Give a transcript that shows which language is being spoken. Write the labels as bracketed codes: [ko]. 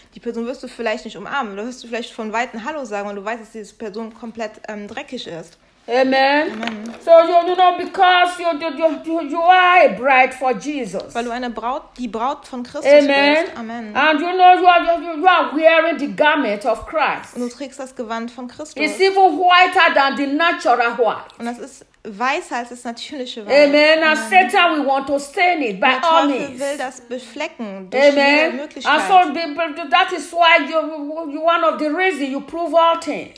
[de] Die Person wirst du vielleicht nicht umarmen. Du wirst vielleicht von Weitem Hallo sagen, weil du weißt, dass diese Person komplett dreckig ist. Amen. Amen. [en] So you know because you are a bride for Jesus. [de] Weil du eine Braut, die Braut von Christus bist. Amen. Amen. [en] And you know you are wearing the garment of Christ. [de] Und du trägst das Gewand von Christus. [en] It's even whiter than the natural white. [de] Und das ist weißer als das natürliche Weiß. Amen. [en] And Satan will want to stain it by all means. [de] Der Teufel will das beflecken durch jede Möglichkeit. Amen. [en] And so that is why you one of the reasons you prove all things.